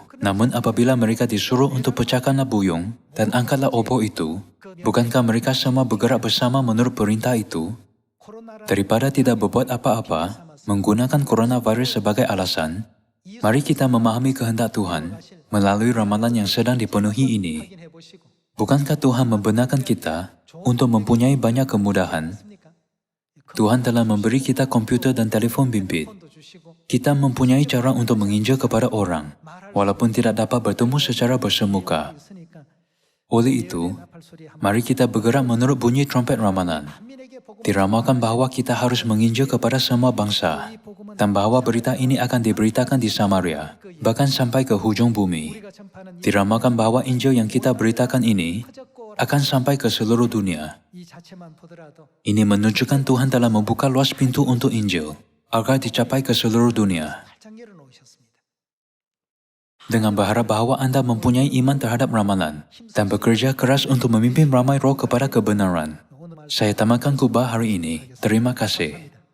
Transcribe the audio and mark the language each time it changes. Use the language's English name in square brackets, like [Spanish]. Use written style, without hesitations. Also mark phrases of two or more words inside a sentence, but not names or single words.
[Malay] Namun apabila mereka disuruh untuk pecahkanlah buyung dan angkatlah obor itu, bukankah mereka semua bergerak bersama menurut perintah itu? [Korean] 코로나라 [Malay] Daripada tidak berbuat apa-apa, menggunakan coronavirus sebagai alasan, mari kita memahami kehendak Tuhan melalui ramalan yang sedang dipenuhi ini. [Korean] 확인해 보시고 [Malay] Bukankah Tuhan membenarkan kita untuk mempunyai banyak kemudahan? [Korean] 있습니까? [Malay] Tuhan telah memberi kita komputer dan telefon bimbit. [Korean] 폰도 주시고 [Malay] Kita mempunyai cara untuk menginjil kepada orang, walaupun tidak dapat bertemu secara bersemuka. [Korean] 있으니까 [Malay] Oleh itu, [Korean] 나팔 소리 한 [Malay] mari kita bergerak menurut bunyi trompet ramalan. [Korean] 민에게 복음 [Malay] Diramalkan bahawa kita harus menginjil kepada semua bangsa, dan bahawa berita ini akan diberitakan di Samaria, bahkan sampai ke hujung bumi. [Korean] 우리가 전파하는 [Malay] Diramalkan bahawa Injil yang kita beritakan ini [Korean] 적고 [Malay] akan sampai ke seluruh dunia. [Korean] 이 자체만 보더라도 [Malay] Ini menunjukkan Tuhan telah membuka luas pintu untuk Injil, agar dicapai ke seluruh dunia. [Korean] 활짝 열어놓으셨습니다. [Malay] Dengan berharap bahawa anda mempunyai iman terhadap ramalan, dan bekerja keras untuk memimpin ramai roh kepada kebenaran. [Korean] 오늘 말 [Malay] Saya tamatkan khutbah hari ini. Terima kasih.